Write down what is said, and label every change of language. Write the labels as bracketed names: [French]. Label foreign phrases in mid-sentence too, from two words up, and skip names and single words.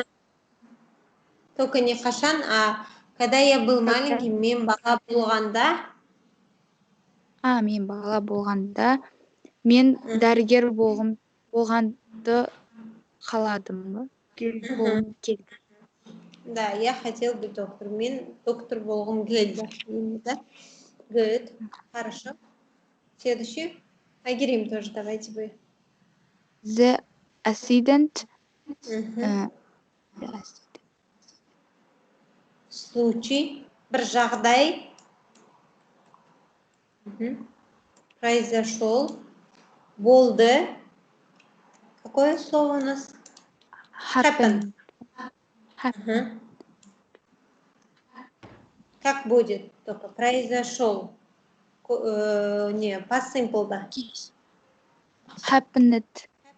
[Russian] Только не қашан, а когда я был маленький, [Kazakh] мен бала болғанда... Мен бала болғанда, мен дәрігер болғанды қаладым. [Russian] Да, я хотел быть доктором. [Kazakh] Мен доктор болғым келді. [Russian] Да? [English] Good. [Russian] Хорошо. Следующий. Айгерим тоже, давайте вы. [English] The accident. [Russian] Случай. [Kazakh] Бір жағдай. Произошел. Болды. [Russian] Какое слово у нас? [English] Happen. [Russian] Как будет? Только произошел. Не, [English] past simple, [Russian] да. [English] Happened.